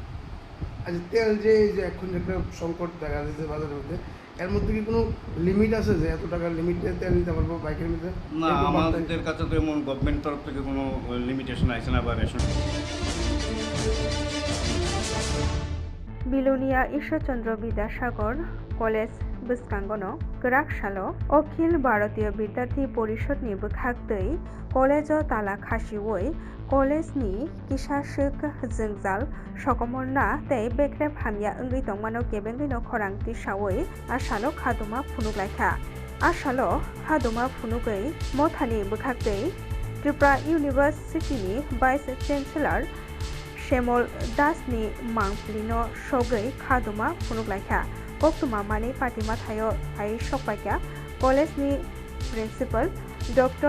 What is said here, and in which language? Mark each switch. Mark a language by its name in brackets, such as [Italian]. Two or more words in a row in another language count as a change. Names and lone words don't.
[Bangla] আচ্ছা, তেল যে এই যে এখন একটা সংকট দেখা যাচ্ছে বাজারের মধ্যে, এর মধ্যে কি কোনো লিমিট আছে যে এত টাকার লিমিটে তেল নিতে পারবো বাইকের মধ্যে? না, আমাদের কাছে তো এমন গভর্নমেন্ট তরফ থেকে কোনো লিমিটেশন আছে না বা রেশন। [Kok Borok] বিলোনিয়া ঈশ্বরচন্দ্র বিদ্যাসাগর কলেজ bwskangono kwrak salo অখিল ভারতীয় বিদ্যার্থী পরিষদনি bwkhaktwi কলেজ tala khasiwui কলেজনি kisashik jwngjal sokomorna tei bekrep hamya wngwi tongmano kebengwino khorang tisawi asalo khaduma phunuklaikha asalo haduma phunugwi mothani bwkhaktwi Tripura University ni [English] Vice Chancellor [Kok Borok] Shemol Dasni Mangplino Shogui khaduma phunuklaikha koktuma mani patima thayo ai sokpaikha college ni principal Dr.